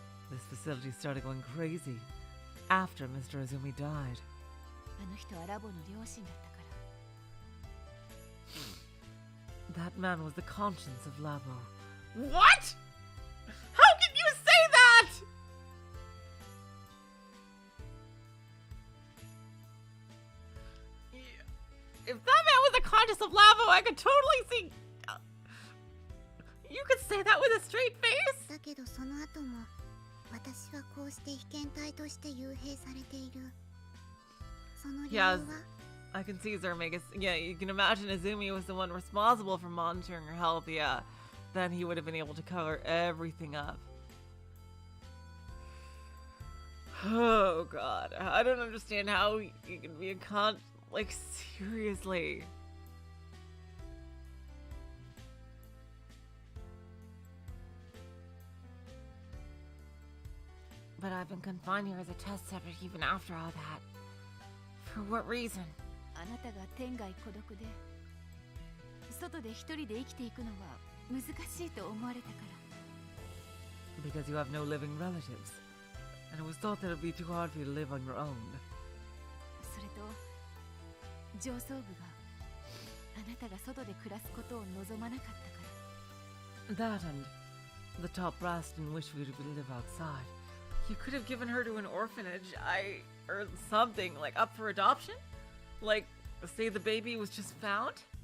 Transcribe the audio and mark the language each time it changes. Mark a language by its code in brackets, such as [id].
[en] This facility started going crazy after Mr. Azumi died. [ja] あの人はラボの両親だったから。 [en] That man was the conscience of Labo. What? How can you say that? If that man was the conscience of Labo, I could totally see. You could say that with a straight face. [ja] だけどその後も私はこうして被験体として幽閉されている。その理由は [en] Yes, I can see Zermagus. Yeah, you can imagine Azumi was the one responsible for monitoring her health. Yeah, then he would have been able to cover everything up. Oh god, I don't understand how you can be a like, seriously. But I've been confined here as a test subject even after all that. For what reason? [ja] あなたが天涯孤独で外で一人で生きていくのは難しいと思われたから。 [en] Because you have no living relatives. And it was thought that it would be too hard for you to live on your own. [ja] それと上層部があなたが外で暮らすことを望まなかったから。 [en] That and the top brass didn't wish for you to live outside. You could have given her to an orphanage, or something, like up for adoption? Like, say the baby was just found?